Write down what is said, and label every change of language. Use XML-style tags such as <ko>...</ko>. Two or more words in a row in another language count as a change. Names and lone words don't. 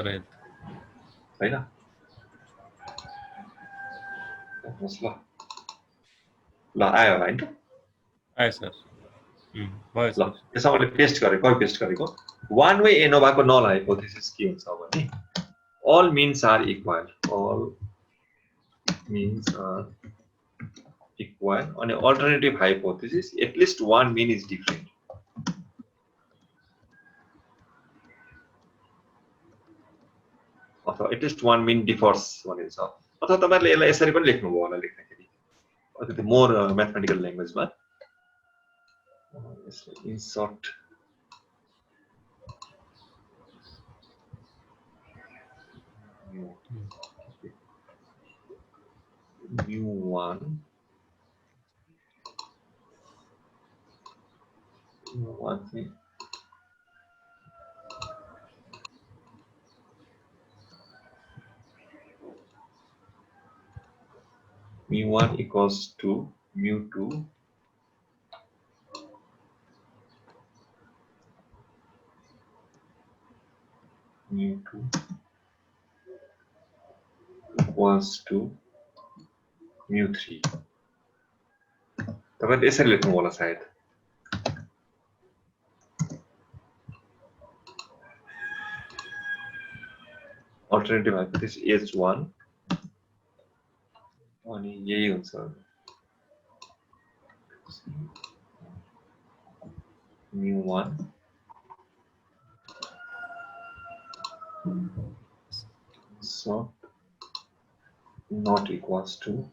<ne>हैन ल आयो होला हैन आयो सर भयो ल सर त्यसमा मैले पेस्ट गरेको</ne> <en>one way</en> <ne>एनोभाको</ne> <en>null hypothesis</en> <ne>के हुन्छ भने</ne> <en>all means are equal and alternative hypothesis at least one mean is different</en> <ne>अथवा</ne> <en>at least one mean differs</en> <ne>भनिन्छ अथवा तपाईहरुले यसलाई यसरी पनि लेख्नुभयो होला लेख्दाखेरि अलिकति</ne> <en>more mathematical languageमा insert mu1 mu1 equals to mu2 equals to mu3</en> <ne>तपाईले यसरी लेख्नु होला सायद</ne> <en>alternative hypothesis H1</en> <ne>अनि यही हुन्छ</ne> <en>mu1 so not equals to</en>